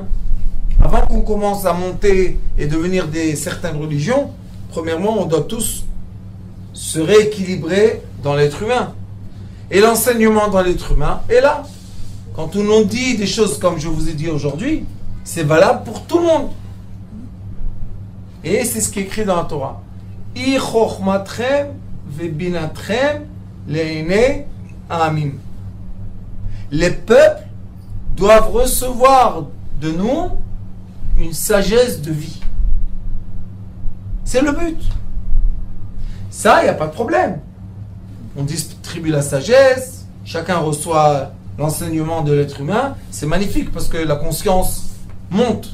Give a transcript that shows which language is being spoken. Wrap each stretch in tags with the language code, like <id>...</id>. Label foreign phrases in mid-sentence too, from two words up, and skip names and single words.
<fr>Avant qu'on commence à monter et devenir certaines religions, premièrement, on doit tous se rééquilibrer dans l'être humain. Et l'enseignement dans l'être humain est là. Quand on nous dit des choses comme je vous ai dit aujourd'hui, c'est valable pour tout le monde. Et c'est ce qui est écrit dans la Torah.</fr> <he>כי חכמתכם ובינתכם לעיני העמים.</he> <fr>Les peuples doivent recevoir de nous une sagesse de vie. C'est le but. Ça, il n'y a pas de problème. On distribue la sagesse, chacun reçoit l'enseignement de l'être humain, c'est magnifique parce que la conscience monte.</fr>